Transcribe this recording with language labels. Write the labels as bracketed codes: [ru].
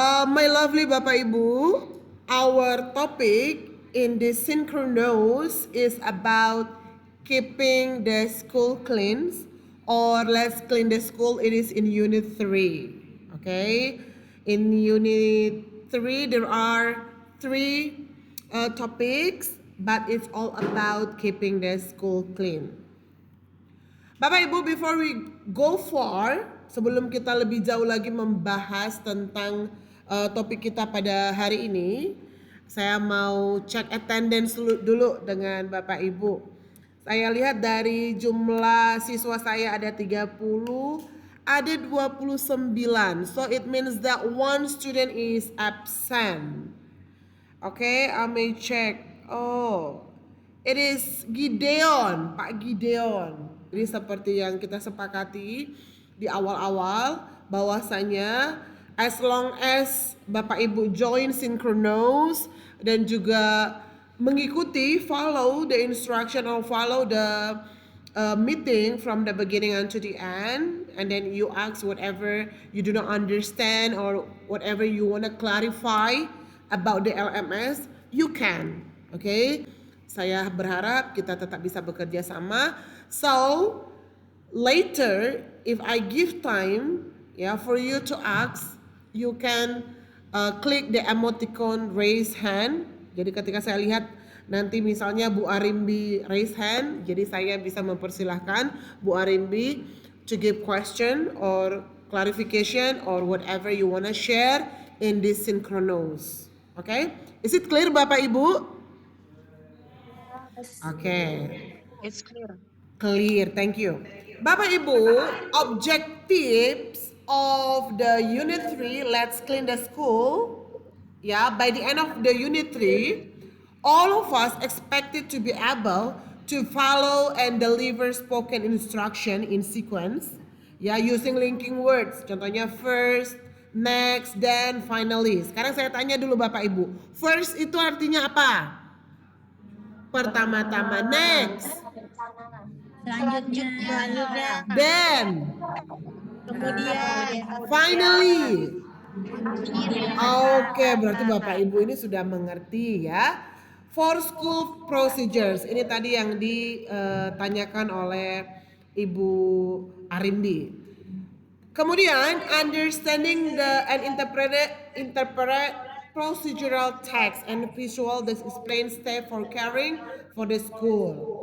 [en] My lovely Bapak Ibu, our topic in the synchronous is about keeping the school clean, or let's clean the school. It is in unit 3. Okay, in unit 3 there are three topics, but it's all about keeping the school clean. [id] Bapak Ibu, [en] before we go far, [id] sebelum kita lebih jauh lagi membahas tentang topik kita pada hari ini, saya mau cek attendance dulu dengan Bapak Ibu. Saya lihat dari jumlah siswa saya ada 30, ada 29. [en] So it means that one student is absent. Okay, I may check. Oh, it is Gideon, Pak Gideon. [id] Jadi seperti yang kita sepakati di awal-awal bahwasanya [en] as long as Bapak Ibu join synchronous [id] dan juga mengikuti [en] follow the instruction or follow the meeting from the beginning until the end, and then you ask whatever you do not understand or whatever you want to clarify about the LMS, you can. [id] Okay, saya berharap kita tetap bisa bekerja sama. [en] So later, if I give time, yeah, for you to ask, you can click the emoticon raise hand. [id] Jadi ketika saya lihat nanti misalnya [en] Bu Arimbi raise hand, [id] jadi saya bisa mempersilahkan [en] Bu Arimbi to give question or clarification or whatever you wanna share in this synchronous. Okay? Is it clear Bapak Ibu? Okay. It's clear. Clear, thank you. Bapak Ibu, objectives of the unit 3, let's clean the school. Yeah, by the end of the unit 3, all of us expected to be able to follow and deliver spoken instruction in sequence. Ya, using linking words. Contohnya first, next, then, finally. [id] Sekarang saya tanya dulu Bapak Ibu. First itu artinya apa? Pertama-tama. Next. Selanjutnya. [en] Then. [id] Kemudian. [en] Finally. [id] Oke, berarti Bapak Ibu ini sudah mengerti ya. [en] For school procedures, [id] ini tadi yang ditanyakan oleh Ibu Arimbi. [en] Kemudian understanding the and interpret procedural text and visual that explain step for caring for the school.